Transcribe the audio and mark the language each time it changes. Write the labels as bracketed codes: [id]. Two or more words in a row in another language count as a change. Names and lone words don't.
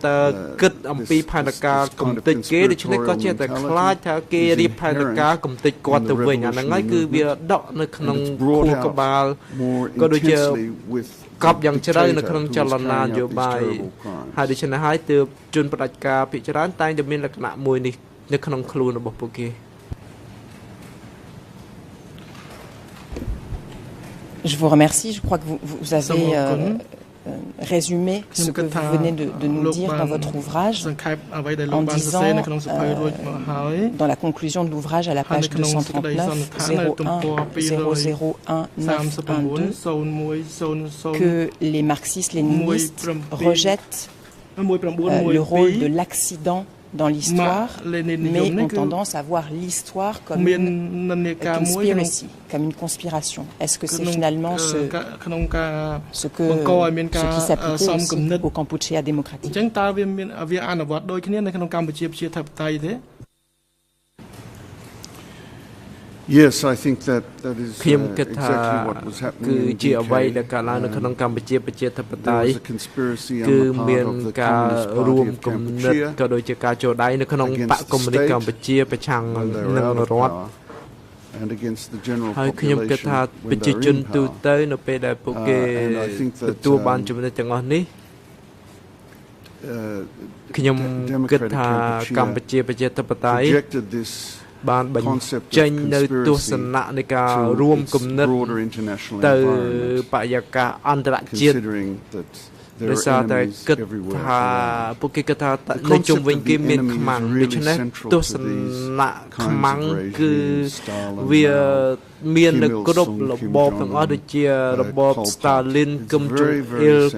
[km] តែគិតអំពីផែនការកំទេចគេដូច្នេះគាត់ចេះតែខ្លាចថាគេរៀបផែនការកំទេចគាត់ទៅវិញអាហ្នឹងហើយគឺវាដកនៅក្នុងខួរក្បាលក៏ដូចជាកប់យ៉ាងជ្រៅនៅក្នុងចលនានយោបាយហើយដូច្នេះហើយទើបជនផ្ដាច់ការភាគច្រើនតែងតែមានលក្ខណៈមួយនេះនៅក្នុងខ្លួនរបស់ពួកគេ [fr] Je vous remercie. Je crois que vous avez résumé ce que vous venez de nous dire dans votre ouvrage en disant, dans la conclusion de l'ouvrage à la page 239, 0101912, que les marxistes-léninistes rejettent le rôle de l'accident dans l'histoire, mais ont tendance à voir l'histoire comme une conspiracy, comme une conspiration. Est-ce que c'est finalement ce qui s'appliquait aussi au Kampuchea démocratique? [en] Yes, I think that is exactly what was happening in DK. There was a conspiracy on the part of the Communist Party of Cambodia against the state when they were out of power and against the general population when they were in power. And I think that Democratic Kampuchea projected this [km] បានបញ្ចេញនៅទស្សនៈនៃការរួមគំនិតទៅបរិយាកាសអន្តរជាតិដោយសារតែគិតថាពួកគេគិតថានៅជុំវិញគេមាន ខ្មាំងដូច្នេះទស្សនៈខ្មាំងគឺវាមាននៅគ្រប់របបទាំងអស់ដូចជារបប Stalin គឹមចុងអ៊ីលគឹ